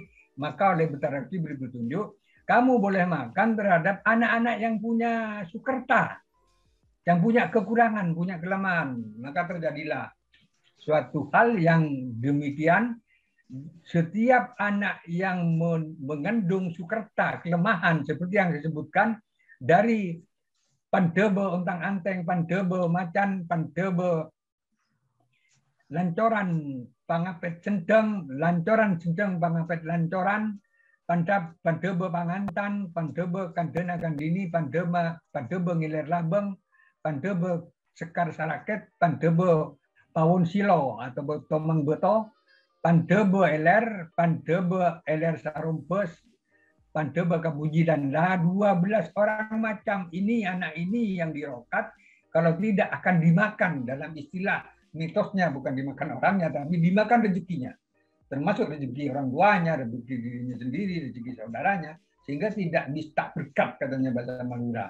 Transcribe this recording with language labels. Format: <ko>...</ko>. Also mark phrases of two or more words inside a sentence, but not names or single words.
<id>Maka oleh Betara diberi petunjuk, kamu boleh makan terhadap anak-anak yang punya sukerta, yang punya kekurangan, punya kelemahan. Maka terjadilah suatu hal yang demikian. Setiap anak yang mengandung sukerta, kelemahan seperti yang disebutkan dari Pandebe untang anteng, pandebe macan, pandebe lancoran pangapet cendeng, lancoran cendeng pangapet lancoran, pandebe pangantan, pandebe kandena kandini, pandebe ngiler labeng, pandebe sekar saraket, pandebe pawon silo atau tomang beto, pandebe eler sarumpes, pandebe kabuji dan 12 orang macam ini, anak ini yang dirokat, kalau tidak akan dimakan, dalam istilah mitosnya bukan dimakan orangnya, tapi dimakan rezekinya. Termasuk rezeki orang tuanya, rezeki dirinya sendiri, rezeki saudaranya, sehingga tidak bisa berkat katanya bahasa Madura.</id>